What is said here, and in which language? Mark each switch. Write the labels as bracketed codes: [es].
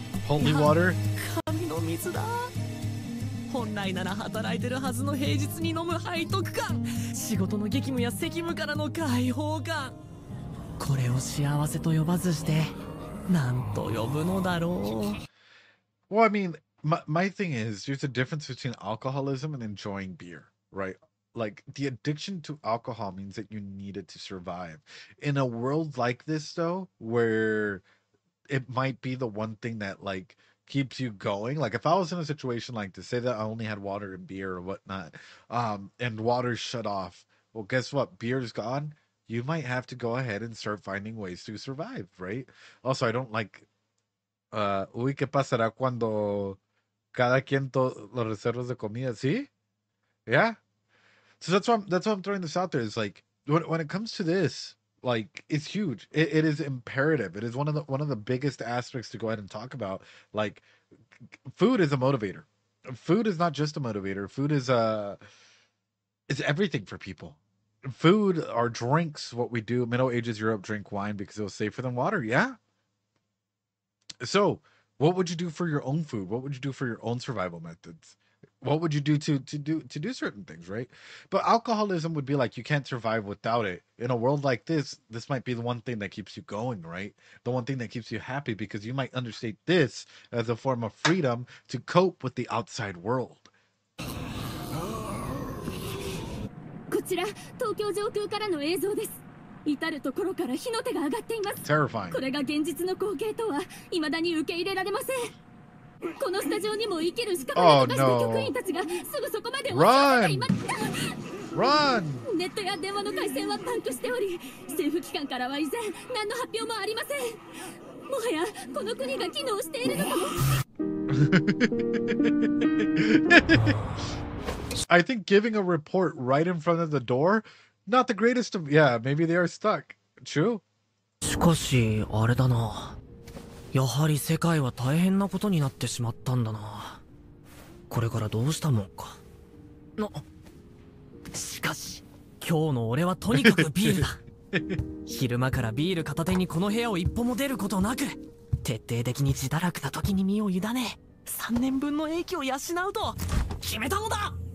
[en] Holy water. [ja] 神の水だ。本来なら働いてるはずの平日に飲む背徳感、仕事の激務や責務からの解放感、これを幸せと呼ばずして何と呼ぶのだろう。 [en] Well, I mean, my thing is there's a difference between alcoholism and enjoying beer, right? Like the addiction to alcohol means that you need it to survive. In a world like this, though, where it might be the one thing that like keeps you going. Like if I was in a situation like to say that I only had water and beer or whatnot, and water's shut off, well, guess what? Beer's gone. You might have to go ahead and start finding ways to survive, right? Also, I don't like. [es] Uy, ¿qué pasará cuando cada quien los reservas de comida? ¿Sí? [en] Yeah. So that's why I'm throwing this out there. Is like when it comes to this, Like, it's huge. It is imperative. It is one of the biggest aspects to go ahead and talk about. Like, food is a motivator. Food is not just a motivator. Food is everything for people. Food, our drinks, what we do. Middle Ages Europe drink wine because it was safer than water. Yeah. So, what would you do for your own food? What would you do for your own survival methods? What would you do to do certain things, right? But alcoholism would be like, you can't survive without it. In a world like this might be the one thing that keeps you going, right? The one thing that keeps you happy, because you might understate this as a form of freedom to cope with the outside world. [ja] こちら東京上空からの映像です。至る所から火の手が上がっています。 [en] Terrifying. [ja] これが現実の光景とは未だに受け入れられません。このスタジオにも生きる屍と化した局員たちがすぐそこまで押し寄せています。 [en] Run! [ja] ネットや電話の回線はパンクしており、政府機関からは依然何の発表もありません。もはやこの国が機能しているのかも。 [en] I think giving a report right in front of the door, not the greatest of. Yeah, maybe they are stuck. True. [ja] しかしあれだな、やはり世界は大変なことになってしまったんだな。これからどうしたもんか。しかし今日の俺はとにかくビールだ。昼間からビール片手にこの部屋を一歩も出ることなく、徹底的に自堕落な時に身を委ね3年分の英気を養うと決めたのだ。